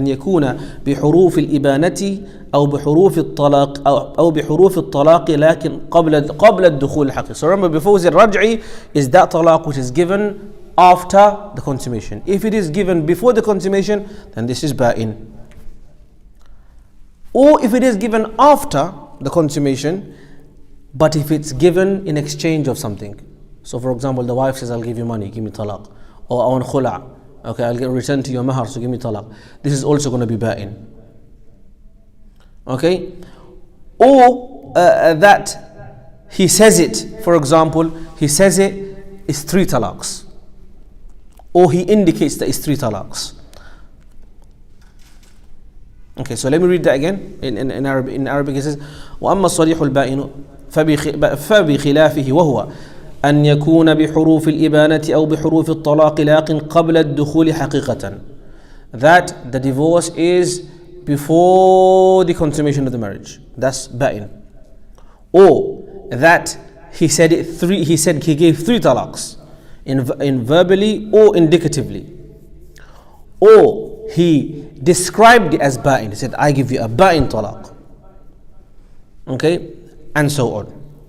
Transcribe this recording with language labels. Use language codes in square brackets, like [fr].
[ar] أن يكون بحروف الإبانة أو بحروف الطلاق أو بحروف الطلاق لكن قبل الدخول الحقيقي. [en] So remember, before we said raj'i is that talaq which is given after the consummation. If it is given before the consummation, then this is ba'in. Or if it is given after the consummation, but if it's given in exchange of something. So for example, the wife says, I'll give you money, give me talaq. Or I want khula', okay, I'll return to your mahar, so give me talaq. This is also going to be ba'in. Okay? Or that he says it, for example, he says it's 3 talaqs. Or he indicates that it's 3 talaqs. Okay, so let me read that again in Arabic. In Arabic it says, [ar] وَأَمَّا الصَّرِيحُ الْبَائِنُ فَبِخِلَافِهِ وَهُوَ أن يكون بحروف الإبانة أو بحروف الطلاق لكن قبل الدخول حقيقة. [en] That the divorce is before the consummation of the marriage. That's ba'in. Or that he said he gave 3 talaqs in verbally or indicatively. Or he described it as ba'in. He said, I give you a ba'in talaq. Okay? And so on.